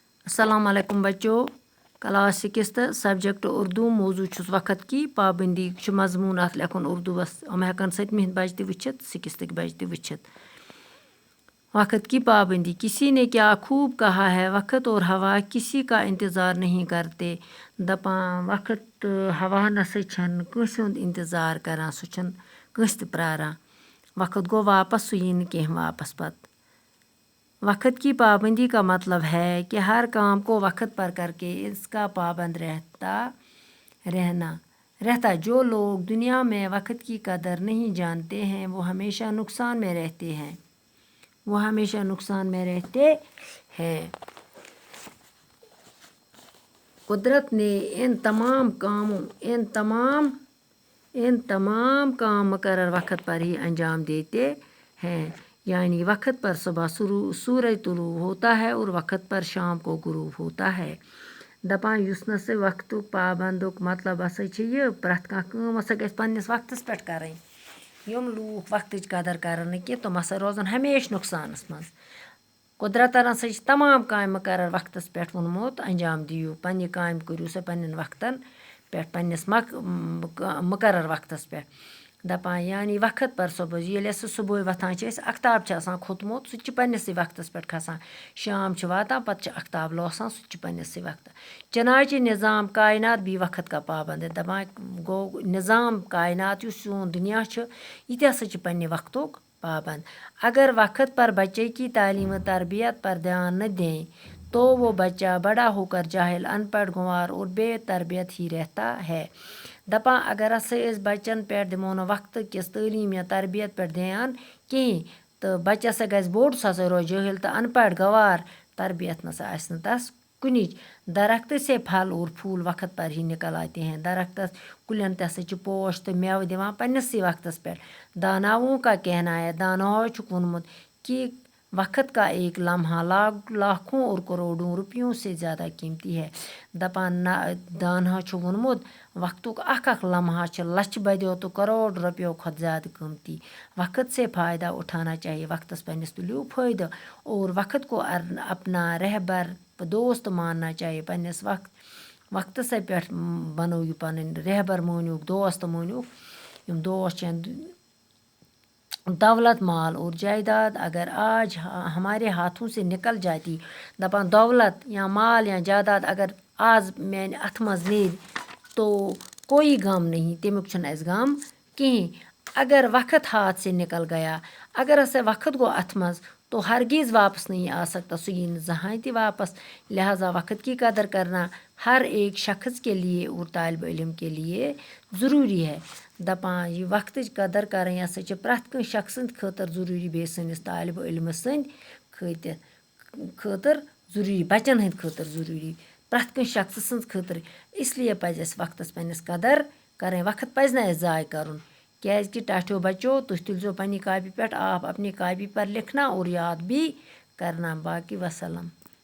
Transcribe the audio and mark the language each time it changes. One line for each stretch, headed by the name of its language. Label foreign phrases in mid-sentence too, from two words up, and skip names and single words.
Arabic: السلام علیکم
Kashmiri: بچو. کلاس 6 سبجیکٹ اردو موضوع چھُس
Urdu: وقت کی پابندی
Kashmiri: چھُ مضموٗن اَتھ لیکھُن اردوٗوَس یِم ہٮ۪کَن 7مہِ بچہِ تہِ وٕچھِتھ 6 بچہِ تہِ وٕچھِتھ.
Urdu: وقت کی پابندی. کسی نے کیا خوب کہا ہے وقت اور ہوا کسی کا انتظار نہیں کرتے.
Kashmiri: دپان وقت ہوا نسا چھنہٕ کٲنٛسہِ ہُنٛد انتظار کران سُہ چھُنہٕ کٲنٛسہِ تہِ پرٛاران. وقت گوٚو واپس سُہ یی نہٕ کیٚنٛہہ واپس پتہٕ.
Urdu: وقت کی پابندی کا مطلب ہے کہ ہر کام کو وقت پر کر کے اس کا پابند رہتا. جو لوگ دنیا میں وقت کی قدر نہیں جانتے ہیں وہ ہمیشہ نقصان میں رہتے ہیں. قدرت نے ان تمام کام مقرر وقت پر ہی انجام دیتے ہیں. یعنی وقت پر صبح سورج طلوع ہوتا ہے اور وقت پر شام کو غروب ہوتا ہے.
Kashmiri: دپان یُس نہ سا وقتُک پابندُک مطلب ہسا چھِ یہِ پرٛٮ۪تھ کانٛہہ کٲم ہسا گژھِ پنٛنِس وقتس پٮ۪ٹھ کَرٕنۍ. یِم لوٗکھ وقتٕچ قدر کَرن نہٕ کیٚنٛہہ تِم ہسا روزن ہمیشہٕ نۄقصانس منٛز. قدرتن ہسا چھِ تمام کامہِ مقرر وقتس پٮ۪ٹھ ووٚنمُت انجام دِیِو. پنٛنہِ کامہِ کٔرِو سا پنٛنٮ۪ن وقتن پٮ۪ٹھ پنٛنِس مقرر وقتس پٮ۪ٹھ. دپان
Urdu: یعنی وقت پر صبح
Kashmiri: ییٚلہِ أسۍ صُبحٲے وۄتھان چھِ أسۍ اختاب چھِ آسان کھوٚتمُت سُہ تہِ چھِ پنٛنِسٕے وقتس پٮ۪ٹھ کھسان. شام چھِ واتان پتہٕ چھِ اختاب لوسان سُہ تہِ چھِ پنٛنِسٕے وقتس.
Urdu: چنانچہ نظام کائنات بھی وقت کا پابند ہے.
Kashmiri: دپان گوٚو
Urdu: نظام کائنات
Kashmiri: یُس سون دُنیا چھُ یہِ تہِ ہسا چھِ پنٛنہِ وقتُک پابند.
Urdu: اگر وقت پر بچے کی تعلیم و تربیت پر دھیان نہ دیں تو وہ بچہ بڑا ہو کر جاہل ان پڑھ گنوار اور بے تربیت ہی رہتا ہے.
Kashmiri: دپان اگر ہسا أسۍ بچن پٮ۪ٹھ دِمو نہٕ وقتہٕ کِس تعلیٖم یا تربیت پٮ۪ٹھ دھیان کِہیٖنۍ تہٕ بچہِ ہسا گژھِ بوٚڑ سُہ ہسا روزِ جٲہل تہٕ ان پڑھ گوار. تربیت نسا آسہِ نہٕ تس کُنِچ.
Urdu: درخت سے پھل اور پھول وقت پر ہی نکل آتے ہیں.
Kashmiri: درختس کُلٮ۪ن تہِ ہسا چھِ پوش تہٕ مٮ۪وٕ دِوان پنٛنِسٕے وقتس پٮ۪ٹھ.
Urdu: داناؤں کا کہنا ہے
Kashmiri: داناہو چھُکھ ووٚنمُت
Urdu: کہ وقت کا ایک لمحہ لاکھوں اور کروڑوں روپیوں سے زیادہ قیمتی ہے.
Kashmiri: دپان دانہو چھُ ووٚنمُت وقتُک اکھ لمحہ چھِ لچھِ بٔدیو تہٕ کروڑ رۄپیو کھۄتہٕ زیادٕ قۭمتی.
Urdu: وقت سے فائدہ اٹھانا چاہیے.
Kashmiri: وقتس پنٛنِس تُلِو فٲیدٕ
Urdu: اور وقت کو اپنا رہبر دوست ماننا چاہیے.
Kashmiri: پنٛنِس وقتسے پٮ۪ٹھ بنٲیِو پنٕنۍ رہبر مٲنِوُکھ دوست مٲنِوُکھ. یِم دوست چھِ
Urdu: دولت مال اور جائیداد اگر آج ہمارے ہاتھوں سے نکل جاتی.
Kashmiri: دپان دولت یا مال یا جائیداد اگر آز میانہِ اتھٕ منٛز نیرِ
Urdu: تو کوئی غم نہیں
Kashmiri: تمیُک چھُنہٕ اَسہِ غم کِہیٖنۍ.
Urdu: اگر وقت ہاتھ سے نکل گیا
Kashmiri: اگر ہسا وقت گوٚو اتھ منٛز
Urdu: تو ہرگز واپس نہیں آ سکتا.
Kashmiri: سُہ یی نہٕ زٕہٲنۍ تہِ واپس.
Urdu: لہذا وقت کی قدر کرنا ہر ایک شخص کے لیے اور طالب علم کے لیے ضروری ہے.
Kashmiri: دپان یہِ وقتٕچ قدر کرٕنۍ ہسا چھِ پرٛٮ۪تھ کٲنٛسہِ شخص سٕنٛدِ خٲطرٕ ضروٗری بیٚیہِ سٲنِس طالب علمہٕ سٕنٛدِ خٲطرٕ ضروٗری بچن ہٕنٛدِ خٲطرٕ ضروٗری پرٛٮ۪تھ کٲنٛسہِ شخص سٕنٛز خٲطرٕ. اسلیے پزِ اَسہِ وقتس پنٛنِس قدر کرٕنۍ. وقت پزِ نہٕ اَسہِ ضایع کرُن کیٛازِ کہِ ٹاٹھیو بچو تُہۍ تُلزیو پنٛنہِ کاپی پٮ۪ٹھ
Urdu: آپ اپنی کاپی پر لکھنا اور یاد بھی کرنا.
Kashmiri: باقی وسلام.